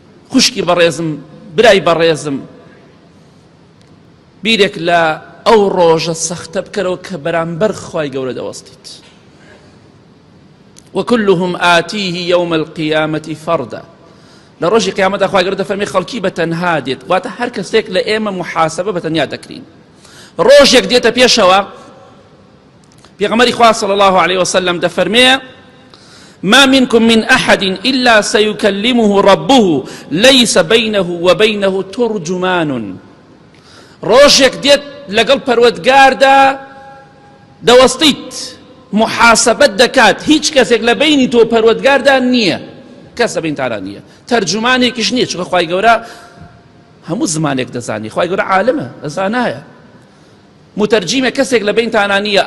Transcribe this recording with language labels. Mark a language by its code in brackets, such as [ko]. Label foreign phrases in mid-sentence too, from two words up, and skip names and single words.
[ckb] خوشکی بەڕێزم برای بەڕێزم بیرێک لە ئەو ڕۆژە سەختە بکەرەوە کە بەرامبەر خوای گەورە دەوەستیت. [ar] وكلهم آتيه يوم القيامة فردا. [ckb] لە ڕۆژی قیامەتە خوای گەورە دەفەرمێ خەڵکی بەتەنها دێت، واتە هەر کەسێک لە ئێمە محاسبە بەتەنیا دەکرین. ڕۆژێک دێتە پێشەوە پێغەمبەری خوا [ar] صلی الله عليه وسلم [ckb] دەفەرمێ [ar] ما منكم من أحد إلا سيكلمه ربه ليس بينه وبينه ترجمان. [ckb] ڕۆژێک دێت لەگەڵ پەروەردگاردا دەوەستیت محاسبەت دەکات، هیچ کەسێک لە بینی تۆ پەروەردگاردا نییە، کەس لە بینتانە نییە، تەرجمانێکیش نییە، چونکە خوای گەورە هەموو زمانێک دەزانی، خوای گەورە عالمە دەزانایە، متەرجیمە کەسێک لە بینتانە نییە.